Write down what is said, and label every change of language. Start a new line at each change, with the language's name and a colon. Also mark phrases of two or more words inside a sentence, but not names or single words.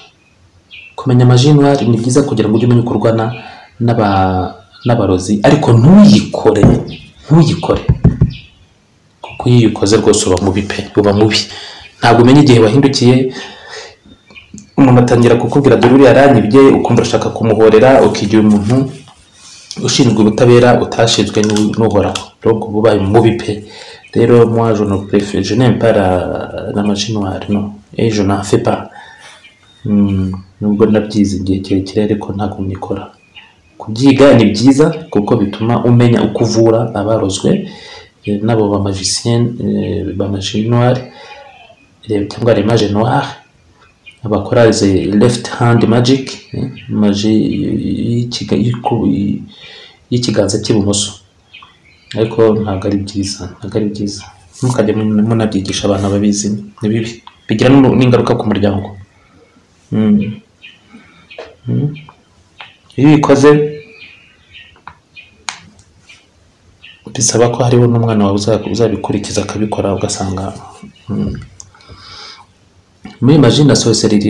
Kinyarwanda: Kumenya
French: magie noire
Kinyarwanda: ni byiza kugira ngo ujye umenya kurwana n'abarozi, ariko ntuyikore kuko iyo uyikoze rwose uba mubi pe, uba mubi. Ntabwo umenya igihe wahindukiye umuntu atangira kukubwira dore uri yaranyibye, ukumva urashaka kumuhorera, ukigira umuntu ushinzwe ubutabera utashinzwe n'uhoraho, donc ubaye mubi pe.
French: Rero moi je n'aime pas la magie noire, non, et je n'en fais pas.
Kinyarwanda: Nubwo nabyize igihe kirekire ariko ntabwo nyikora. Kubyiga ni byiza kuko bituma umenya uko uvura abarozwe nabo ba magicien, ba
French: magie noire
Kinyarwanda: cyangwa
French: les mages noirs,
Kinyarwanda: abakora
English: left hand magic,
Kinyarwanda: magie y'ikiganza cy'ibumoso. Ariko ntabwo ari byiza, ntukajye munabyigisha abantu babizi, ni bibi, bigira n'ingaruka ku muryango. Iyo ubikoze bisaba ko hariho n'umwana wawe uzabikurikiza akabikora, ugasanga muri magie na sorcellerie.